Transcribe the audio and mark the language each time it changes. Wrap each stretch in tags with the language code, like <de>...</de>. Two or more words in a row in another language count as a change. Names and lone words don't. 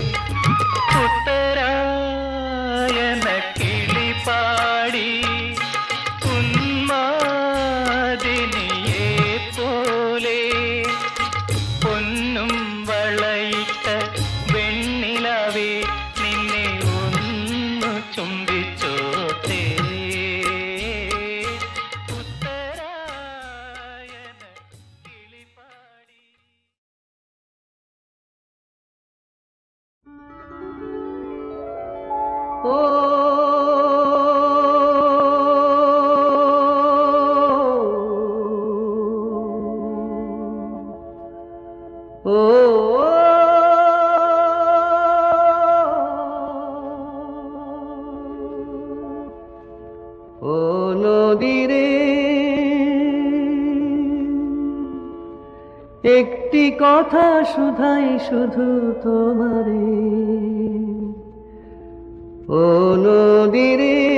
<ml>ഉത്തരായന കിളി പാടി ഉന്മാദിനിയെ പോലെ പൊന്നും വളയിട്ട വെണ്ണിലാവേ നിന്നെ ഒന്നു ചുംബിച്ചോത്തേ ഉത്തരായന കിളി പാടി. ഓ ও</ml> <bn>ও নদীরে একটি কথা শুধাই শুধু তোমারে ও নদীরে</bn>